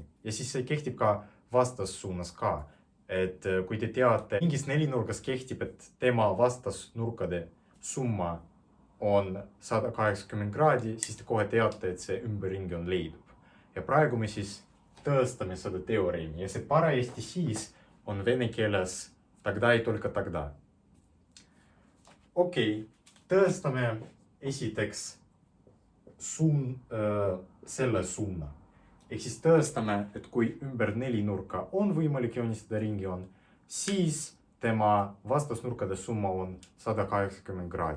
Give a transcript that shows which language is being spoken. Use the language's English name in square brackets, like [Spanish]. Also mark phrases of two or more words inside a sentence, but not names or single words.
[Estonian] Ja siis see kehtib ka vastassuunas ka. Et kui te teate, mingis nelinurgas kehtib, et tema vastasnurkade summa on 180 kraadi, siis te kohe teate, et see ümberringjoon leidub. Ja praegu me siis tõestame seda teoreemi. Ja see parajasti siis on vene keeles [Russian] тогда и только тогда. [Estonian] Tõestame esiteks selle suuna. Ehk siis tõestame, et kui ümber nelinurka on võimalik joonistada ringjoon, siis tema vastasnurkade summa on 180 kraadi.